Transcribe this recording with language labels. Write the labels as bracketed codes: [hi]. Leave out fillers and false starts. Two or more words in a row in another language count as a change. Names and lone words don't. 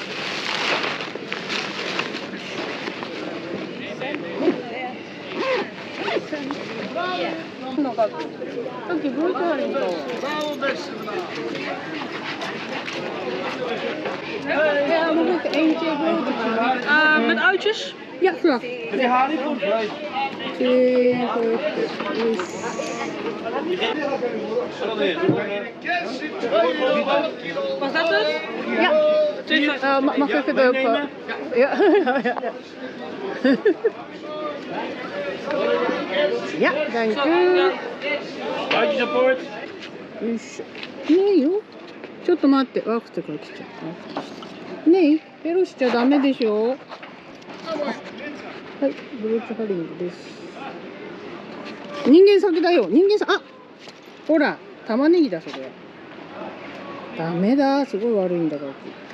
[ja] のか、さっきブローチハーリングと。 [nl] Ja, mag ik eentje broodje? Met uitjes? Ja, graag. Meneer Haring komt bij. Was dat het? Ja. Mag ik het ook? Ja. Ja, dank u. Buitensupport. [ja] Nee よ。ちょっと待って、ワクチンが来ちゃった。ねえ、ペロしちゃダメでしょ。はい、ブローチハリングです。人間先だよ、人間先、あ、ほら、玉ねぎだそれ。ダメだ、すごい悪いんだから。